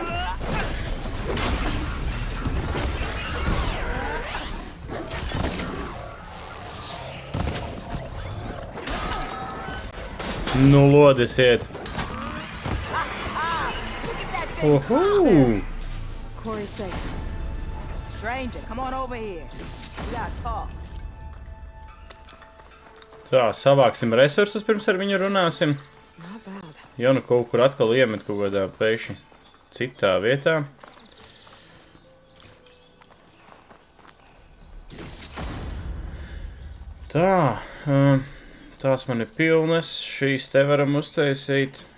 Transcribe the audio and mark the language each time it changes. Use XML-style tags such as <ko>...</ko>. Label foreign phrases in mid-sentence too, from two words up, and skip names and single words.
<lv>Nu, lodis iet. Kuri safe.</lv> <en>Stranger, come on over here. We gotta talk.</en> <lv>Tā, savāksim resursus, pirms ar viņu runāsim. Ja nu kaut kur atkal iemet kaut kādā pēkšņi citā vietā. Tā, tās man ir pilnas, šīs te varam uztaisīt.</lv>